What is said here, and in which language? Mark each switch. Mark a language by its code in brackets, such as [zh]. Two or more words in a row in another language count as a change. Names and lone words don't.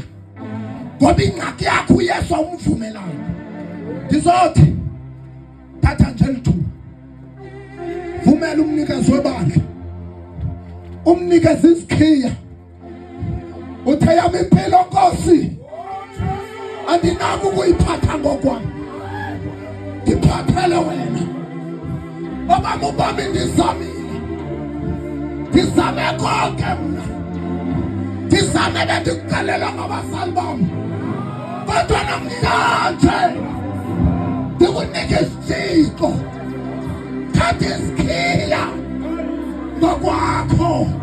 [xh] ngoba ingxaki yakho uYesu umvumelayo ndizothi thatha nje lithuba vumela umnikazi webandla umnikeza isikhiya uthe yami impilo Nkosi andinako ukuyiphatha ngokwami ngiphathele wena obaba ubami ndizamile ndizame konke mna ndizame bendikugalela ngabazali bami kodwa namhlanje ndikunike isithixo thatha isikhiya ngokwakho